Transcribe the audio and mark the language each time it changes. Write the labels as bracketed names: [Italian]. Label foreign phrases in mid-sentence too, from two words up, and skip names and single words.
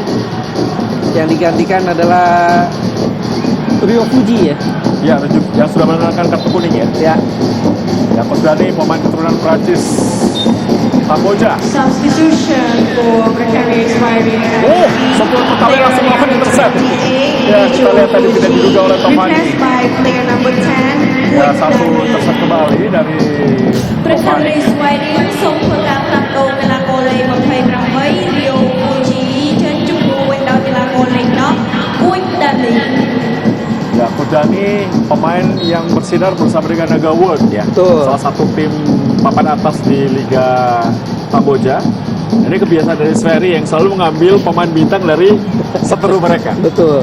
[Indonesian] Yang digantikan adalah Rio Fuji ya. Ya, yang sudah mengenakan kartu kuning ya. Ya, Ya, Coach Dani pemain keturunan Prancis Kamboja. [English] Substitution for Precarious Firing. [Indonesian] Oh, sentuhan pertama langsung melakukan intercept. Ya, kita lihat tadi tidak diduga oleh Tovani. [English] Replaced by player number 10. [Indonesian] Ya, satu intercept kembali dari Tovani. [Khmer] Precarious Firing សូមធ្វើការផ្លាស់ប្ដូរកីឡាករលេខ28 Rio Fuji ចេញជំនួសដោយកីឡាករលេខ10 Quick Dani. [Indonesian] Ya, Kodani pemain yang bersinar bersama dengan Naga World ya. Betul. Salah satu tim papan atas di Liga Kamboja. Ini kebiasaan dari Sferry yang selalu mengambil pemain bintang dari seteru mereka. betul.